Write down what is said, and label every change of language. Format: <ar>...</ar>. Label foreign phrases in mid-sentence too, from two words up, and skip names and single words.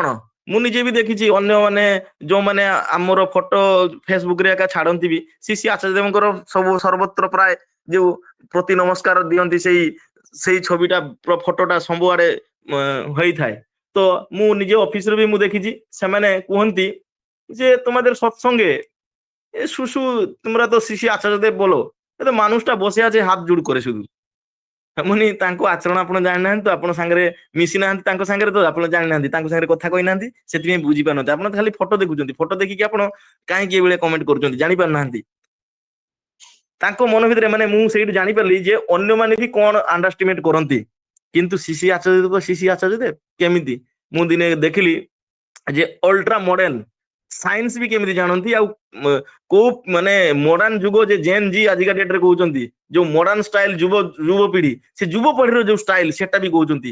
<or>ମୁଁ ନିଜେ ବି ଦେଖିଛି, ଅନ୍ୟମାନେ ଯୋଉମାନେ ଆମର ଫଟୋ ଫେସବୁକ ରେ ଏକା ଛାଡନ୍ତି ବି, ଶ୍ରୀ ଆଚାର୍ଯ୍ୟ ଦେବଙ୍କର ସବୁ ସର୍ବତ୍ର ପ୍ରାୟ ଯୋଉ ପ୍ରତି ନମସ୍କାର ଦିଅନ୍ତି, ସେଇ ସେଇ ଛବିଟା ଫଟୋଟା ସବୁଆଡେ ହେଇଥାଏ। ତ ମୁଁ ନିଜ ଅଫିସରେ ବି ମୁଁ ଦେଖିଛି, ସେମାନେ କୁହନ୍ତି</or> <bn>যে তোমাদের সৎসঙ্গে এ শুশু তোমরা তো শিশি আচার্য দেব বলো, এ তো মানুষটা বসে আছে হাত জোড় করে শুধু।</bn> <or>এমনি ତାଙ୍କ ଆଚରଣ ଆପଣ ଜାଣିନାହାନ୍ତି ତ, ଆପଣ ସାଙ୍ଗରେ ମିଶି ନାହାନ୍ତି ତାଙ୍କ ସାଙ୍ଗରେ, ତ ଆପଣ ଜାଣିନାହାନ୍ତି, ତାଙ୍କ ସାଙ୍ଗରେ କଥା କହିନାହାନ୍ତି, ସେଥିପାଇଁ ବୁଝି ପାରୁନାହାନ୍ତି। ଆପଣ ଖାଲି ଫଟୋ ଦେଖୁଛନ୍ତି, ଫଟୋ ଦେଖିକି ଆପଣ କାହିଁକି ଏଇଭଳିଆ କମେଣ୍ଟ କରୁଛନ୍ତି ଜାଣି ପାରୁନାହାନ୍ତି। ତାଙ୍କ ମନ ଭିତରେ ମାନେ ମୁଁ ସେଇଠି ଜାଣିପାରିଲି ଯେ ଅନ୍ୟମାନେ ବି କଣ ଅଣ୍ଡରଷ୍ଟିମେଟ କରନ୍ତି, କିନ୍ତୁ ଶିଶି ଆଚାର୍ଯ୍ୟ ଦେବ ଶିଶି ଆଚାର୍ଯ୍ୟ ଦେବ କେମିତି, ମୁଁ ଦିନେ ଦେଖିଲି ଯେ</or> <en>ultra model science</en> <or>ବି କେମିତି ଜାଣନ୍ତି, ଆଉ କୋଉ ମାନେ ମଡର୍ଣ୍ଣ ଯୁଗ ଯେ</or> <en>Gen Z</en> <or>ଆଜିକା ଡେଟରେ କହୁଛନ୍ତି, ଯୋଉ</or> <en>modern style</en> <or>ଯୁବପିଢି, ସେ ଯୁବପିଢିର ଯୋଉ ଷ୍ଟାଇଲ ସେଟା ବି କହୁଛନ୍ତି।</or>